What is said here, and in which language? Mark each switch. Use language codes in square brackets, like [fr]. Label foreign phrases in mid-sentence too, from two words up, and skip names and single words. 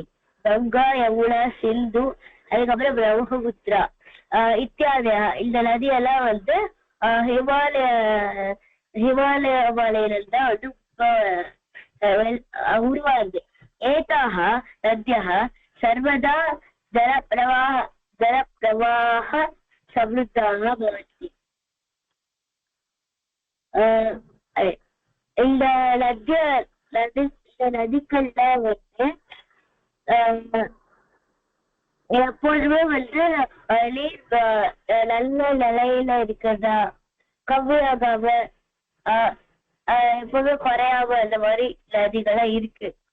[ta] கங்கா, யமுனா, சிந்து, அதுக்கப்புறம் பிரம்மபுத்திரா இத்தியாதியா இந்த நதியெல்லாம் வந்து हिमालय மலையிலிருந்தா வந்து உருவாகுது. [sa] एताः नद्यः सर्वदा जलप्रवाह समृद्धाः भवन्ति. [ta] இந்த நதிகள்லாம் வந்து எப்பொழுதுமே வந்து நீர் நல்ல நிலையில இருக்கிறதா, கம்மியாகாம எப்பவுமே குறையாம அந்த மாதிரி நதிகள்லாம் இருக்கு.